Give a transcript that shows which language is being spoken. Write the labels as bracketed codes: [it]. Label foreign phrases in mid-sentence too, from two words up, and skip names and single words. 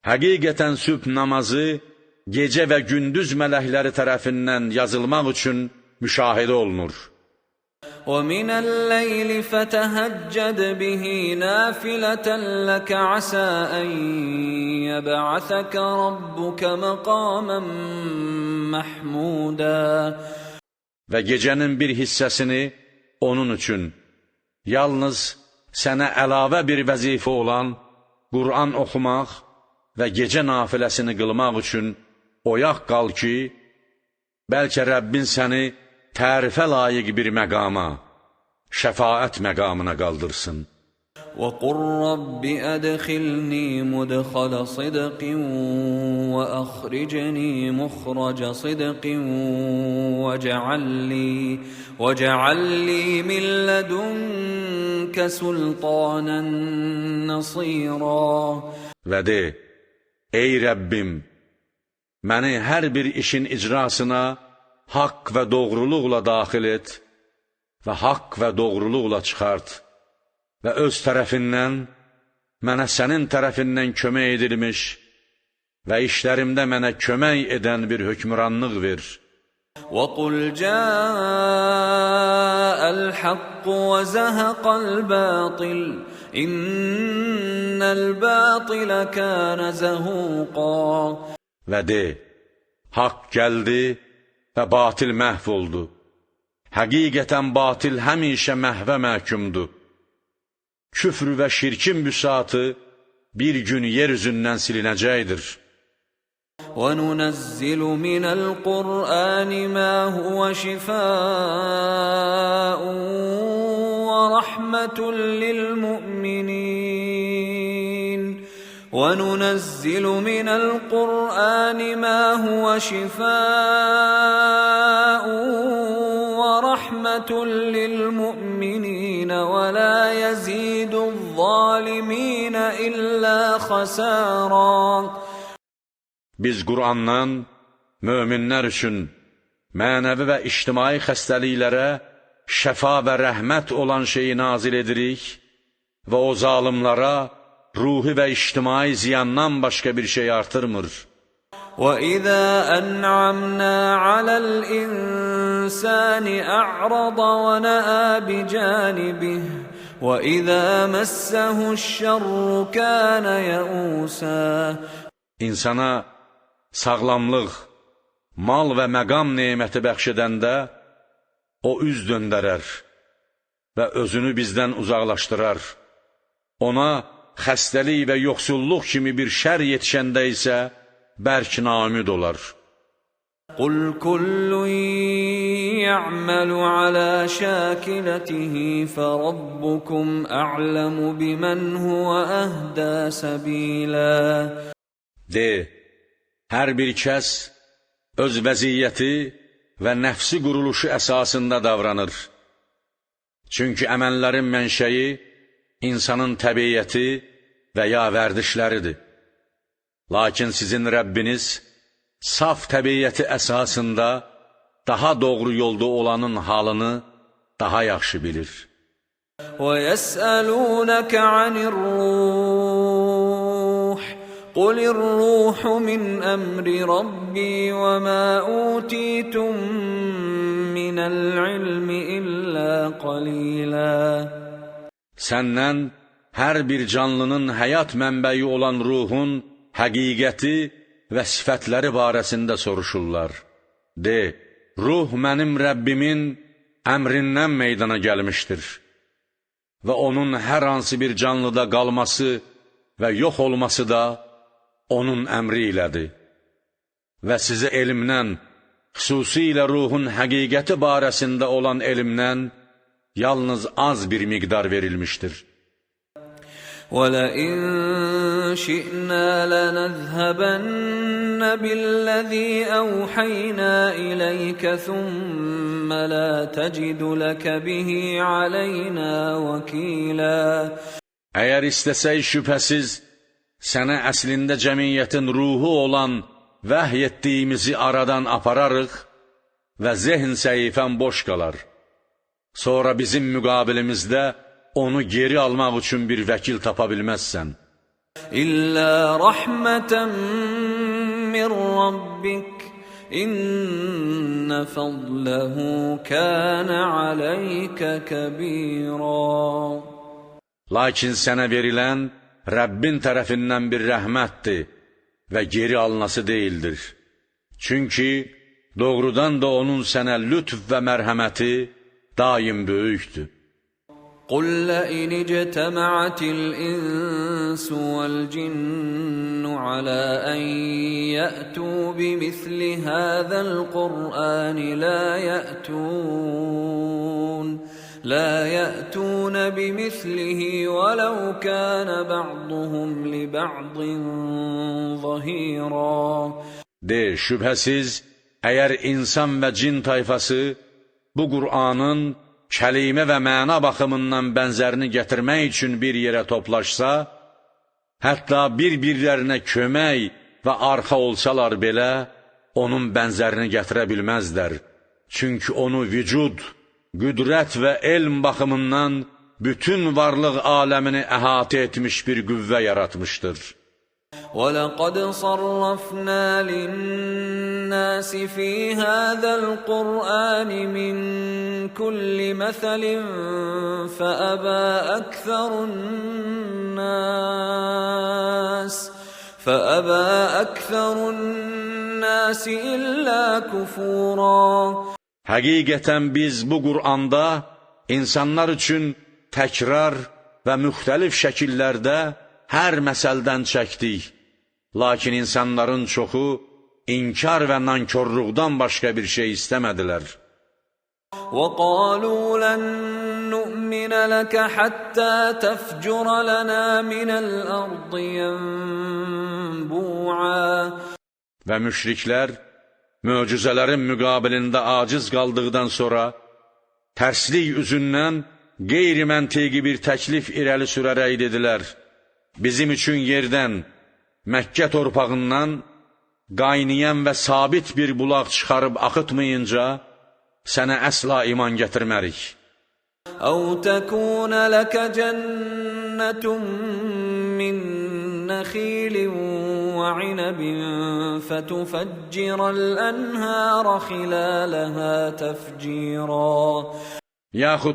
[az] Həqiqətən sübh namazı gecə və gündüz mələkləri tərəfindən yazılmaq üçün müşahidə olunur. [ar] وَمِنَ اللَّيْلِ فَتَهَجَّدْ بِهِ نَافِلَةً لَكَ عَسَىٰ أَن يَبْعَثَكَ رَبُّكَ مَقَامًا مَحْمُودًا. [az] Və gecənin bir hissəsini onun üçün, yalnız sənə əlavə bir vəzifə olan Qur'an oxumaq və gecə nafiləsini qılmaq üçün oyaq qal ki, bəlkə Rəbbin səni tərifə layiq bir məqama, şəfaət məqamına qaldırsın. [ar] وَقُلْ رَبِّ أَدْخِلْنِي مُدْخَلَ صِدْقٍ وَأَخْرِجْنِي مُخْرَجَ صِدْقٍ وَاجْعَلْ لِي مِن لَّدُنكَ سُلْطَانًا نَصِيرًا. [az] Və de, ey Rəbbim, məni hər bir işin icrasına haqq və doğruluqla daxil et və haqq və doğruluqla çıxart və öz tərəfindən mənə sənin tərəfindən kömək edilmiş və işlərimdə mənə kömək edən bir hökmranlıq ver. [ar] وَقُلْ جَاءَ الْحَقُّ وَزَهَقَ الْبَاطِلُ إِنَّ الْبَاطِلَ كَانَ زَهُوقًا. [az] Və de, haqq gəldi və batil məhv oldu. Həqiqətən batil həmişə məhvə məhkumdur. Küfr və şirkin büsatı bir gün yer üzündən silinəcəkdir. [ar] وَنُنَزِّلُ مِنَ الْقُرْآنِ مَا هُوَ شِفَاءٌ وَرَحْمَةٌ لِّلْمُؤْمِنِينَ وَنُنَزِّلُ مِنَ الْقُرْآنِ مَا هُوَ شِفَاءٌ وَرَحْمَةٌ لِّلْمُؤْمِنِينَ وَلَا يَزِيدُ الظَّالِمِينَ إِلَّا خَسَارًا. [az] Biz Qur'andan möminlər üçün mənəvi və ictimai xəstəliklərə şəfa və rəhmət olan şeyi nazil edirik və o zalimlara ruhi və ictimai ziyandan başqa bir şey artırmır. [ar] وَإِذَا أَنْعَمْنَا عَلَى الْإِنسَانِ أَعْرَضَ وَنَأَىٰ بِجَانِبِهِ وَإِذَا مَسَّهُ الشَّرُّ كَانَ يَئُوسًا. [az] İnsana sağlamlıq, mal və məqam neməti bəxş edəndə o üz döndərər və özünü bizdən uzaqlaşdırar. Ona xəstəlik və yoxsulluq kimi bir şər yetişəndə isə bərk naümid olar. [ar] قُلْ كُلٌّ يَعْمَلُ عَلَى شَاكِلَتِهِ فَرَبُّكُمْ أَعْلَمُ بِمَنْ هُوَ أَهْدَىٰ سَبِيلًا. [az] De, hər bir kəs öz vəziyyəti və nəfsi quruluşu əsasında davranır. Çünki əməllərin mənşəyi insanın təbiyyəti və ya vərdişləridir. Lakin sizin Rəbbiniz saf təbiyyəti əsasında daha doğru yolda olanın halını daha yaxşı bilir. [ar] وَيَسْأَلُونَكَ عَنِ الرُّوحِ قُلِ الرُّوحُ مِنْ أَمْرِ رَبِّي وَمَا أُوتِيتُم مِّنَ الْعِلْمِ إِلَّا قَلِيلًا. [az] Səndən hər bir canlının həyat mənbəyi olan ruhun həqiqəti və sifətləri barəsində soruşurlar. De, ruh mənim Rəbbimin əmrindən meydana gəlmişdir və onun hər hansı bir canlıda qalması və yox olması da onun əmri ilədir. Və sizə elmdən, xüsusilə ruhun həqiqəti barəsində olan elmdən yalnız az bir miqdar verilmişdir. [ar] وَلَئِن شِئْنَا لَنَذْهَبَنَّ بِالَّذِي أَوْحَيْنَا إِلَيْكَ ثُمَّ لَا تَجِدُ لَكَ بِهِ عَلَيْنَا وَكِيلًا. [az] Əgər istəsək şübhəsiz, sənə əslində cəmiyyətin ruhu olan vəhy etdiyimizi aradan apararıq və zehn səhifən boş qalar. Sonra bizim müqabilimizdə onu geri almaq üçün bir vəkil tapa bilməzsən. [ar] إلا رحمة من ربك إن فضله كان عليك كبيرا. [az] Lakin sənə verilən Rəbbin tərəfindən bir rəhmətdir və geri alınası deyildir. Çünki doğrudan da onun sənə lütf və mərhəməti daim böyükdür. [ar] قل لئن اجتمعت الإنس والجن على أن يأتوا بمثل هذا القرآن لا يأتون بمثله ولو كان بعضهم لبعض ظهيرا. [az] De, şübhəsiz, əgər insan və cin tayfası bu Qur'anın kəlimə və məna baxımından bənzərini gətirmək üçün bir yerə toplaşsa, hətta bir-birlərinə kömək və arxa olsalar belə, onun bənzərini gətirə bilməzlər. Çünki onu vücud, qüdrət və elm baxımından bütün varlıq aləmini əhatə etmiş bir qüvvə yaratmışdır. [ar] وَلَقَدْ صَرَّفْنَا لِلنَّاسِ فِي هَذَا الْقُرْآنِ مِنْ كُلِّ مَثَلٍ فَأَبَى أَكْثَرُ النَّاسِ إِلَّا كُفُورًا. [az] Həqiqətən biz bu Qur'anda insanlar üçün təkrar və müxtəlif şəkillərdə hər məsəldən çəkdik. Lakin insanların çoxu inkar və nankorluqdan başqa bir şey istəmədilər. [ar] وَقَالُوا لَن نُّؤْمِنَ لَكَ حَتَّى تَفْجُرَ لَنَا مِنَ الْأَرْضِ يَنبُوعًا. [az] Və müşriklər möcüzələrin müqabilində aciz qaldıqdan sonra tərslik üzündən qeyri-məntiqi bir təklif irəli sürərək dedilər: bizim üçün yerdən, Məkkə torpağından qaynayan və sabit bir bulaq çıxarıb axıtmayınca sənə əsla iman gətirmərik. [ar] أَوْ تَكُونَ لَكَ جَنَّةٌ مِّن نَّخِيلٍ وَعِنَبٍ فَتُفَجِّرَ الْأَنْهَارَ خِلَالَهَا تَفْجِيرًا. [az] Yaxud